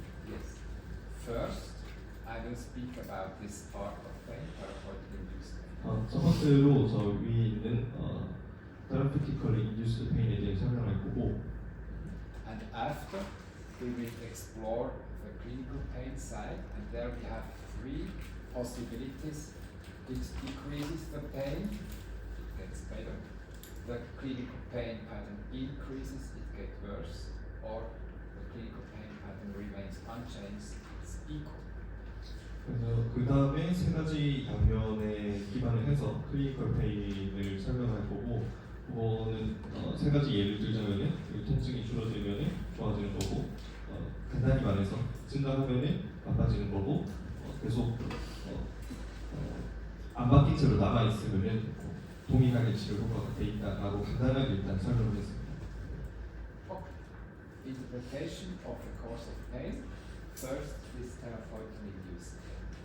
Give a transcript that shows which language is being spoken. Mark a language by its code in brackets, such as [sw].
[en] Yes. First, I will speak about this part of pain, therapeutically induced pain. [ko] 첫 번째로 저 위에 있는 [en] therapeutically induced pain [ko] 에 대해 설명할 거고 [en] And after, we will explore the clinical pain side, and there we have three possibilities. It decreases the pain, it gets better. The clinical pain pattern increases, it gets worse. Or the clinical pain pattern remains unchanged, it's equal. [ko] 그래서 그 다음에 세 가지 양면에 기반을 해서 클리니컬 페인을 설명할 거고 그거는 세 가지 예를 들자면은 통증이 줄어들면은 좋아지는 거고 간단히 말해서 증가하면은 나빠지는 거고 계속 안 바뀐 채로 남아 있으면은 동일하게 치료 효과가 돼 있다라고 간단하게 일단 설명을 했습니다. [en] Interpretation of the course of pain. First, this therapeutically induced pain.